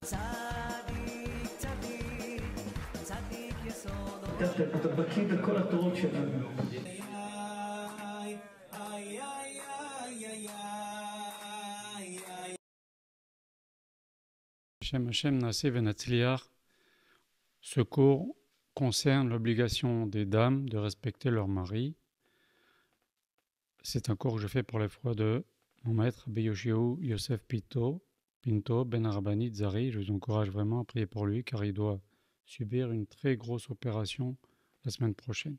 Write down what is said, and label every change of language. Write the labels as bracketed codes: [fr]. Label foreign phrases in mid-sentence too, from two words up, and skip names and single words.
[he] אתה בקיא בכל התורות שלנו. השם השם נעשה ונצליח. [fr] Ce cours concerne l'obligation des dames de respecter leur mari. C'est un cours que je fais pour les fois de mon maître Rabbi Yoshiou Yosef Pinto Ben Arabani Zari. Je vous encourage vraiment à prier pour lui car il doit subir une très grosse opération la semaine prochaine.